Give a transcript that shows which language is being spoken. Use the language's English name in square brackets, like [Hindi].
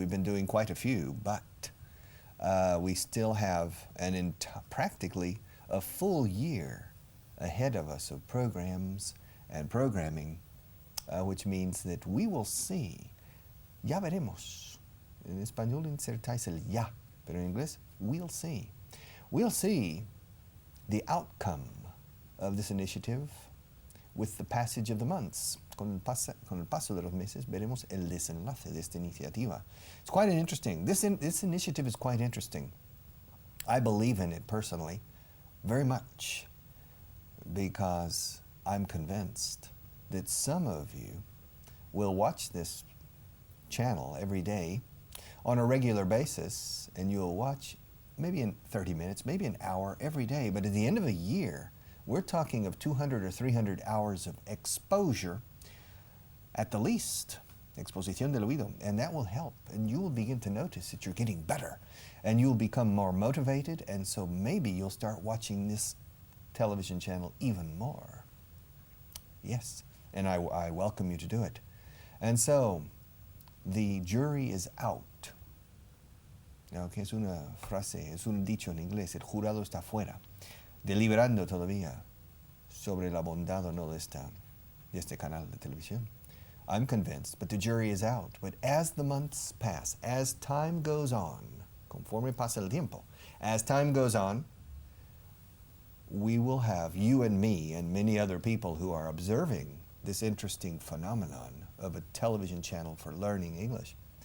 [English] We've been doing quite a few, but we still have practically a full year ahead of us of programs and programming, which means that we will see, [Spanish] ya veremos. En español insertáis el ya, pero en inglés, [English] we'll see. We'll see the outcome of this initiative with the passage of the months. [Spanish] Con el paso de los meses veremos el desenlace de esta iniciativa. [English] It's quite interesting. This initiative is quite interesting. I believe in it personally very much because I'm convinced that some of you will watch this channel every day on a regular basis, and you'll watch maybe in 30 minutes, maybe an hour every day, but at the end of a year, we're talking of 200 or 300 hours of exposure at the least, [Spanish] exposición del oído, [English] and that will help, and you will begin to notice that you're getting better, and you'll become more motivated, and so maybe you'll start watching this television channel even more. Yes, and I welcome you to do it. And so, the jury is out. [Spanish] Okay, es una frase, es un dicho en inglés, el jurado está fuera, deliberando todavía sobre la bondad o no de este canal de televisión. [English] I'm convinced, but the jury is out. But as the months pass, as time goes on, [Spanish] conforme pasa el tiempo, [English] as time goes on, we will have, you and me and many other people who are observing this interesting phenomenon of a television channel for learning English.